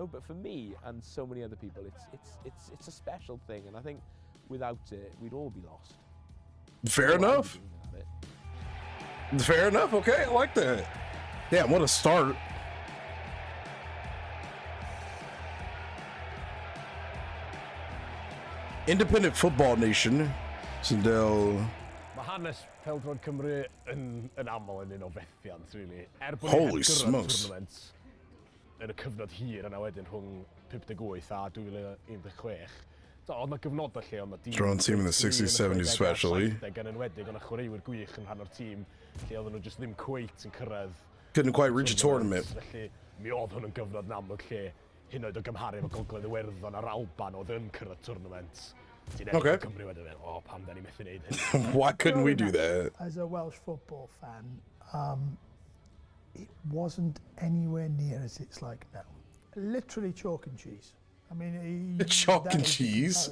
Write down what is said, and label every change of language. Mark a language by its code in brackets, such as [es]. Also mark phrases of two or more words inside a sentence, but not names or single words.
[en] But for me and so many other people, it's a special thing, and I think without it, we'd all be lost. Fair enough. Fair enough. Okay, I like that. Damn, what a start. Independent football nation. Sindel. [cy] Hanes Pêl-drod Cymru yn aml yn un o fethiant, [en] really. Holy smokes. [cy] Yn y cyfnod hir yna wedyn rhwng 58 a 2016. Oedd yna gyfnodau lle oedd yna [en] Drone team in the 60s, 70s especially. [cy] Gan enwedig oedd yna chwaraewyr gwych yn rhan o'r tîm lle oedd nhw just ddim cweit yn cyrraedd. [en] Couldn't quite reach a tournament. [cy] Felly mi oedd hwn yn gyfnod yn amlwg lle hyn oed o gymharu efo Gogledd Iwerddon a'r Alban oedd yn cyrraedd tournament. [en] Okay. Oh, why couldn't we do that? As a Welsh football fan, it wasn't anywhere near as it's like now. Literally chalk and cheese. I mean, chalk and cheese.